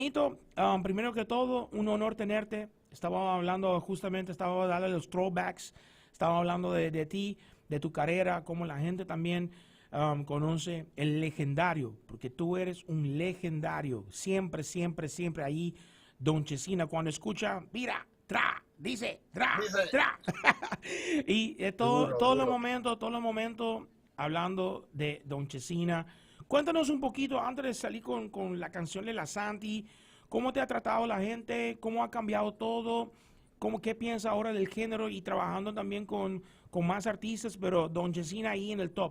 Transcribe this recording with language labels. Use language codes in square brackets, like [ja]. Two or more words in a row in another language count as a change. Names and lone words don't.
[es] Primero que todo, un honor tenerte. Estaba hablando justamente, estaba dando los throwbacks, estaba hablando de ti, de tu carrera, cómo la gente también conoce el legendario, porque tú eres un legendario. Siempre, siempre, siempre ahí, Don Chesina, cuando escucha, mira, tra, dice, tra, Dice, tra. Y duro, duro. todos los momentos hablando de Don Chesina. Cuéntanos un poquito, antes de salir con la canción de la Santi, cómo te ha tratado la gente, cómo ha cambiado todo, qué piensa ahora del género y trabajando también con más artistas, pero Don Chesina ahí en el top.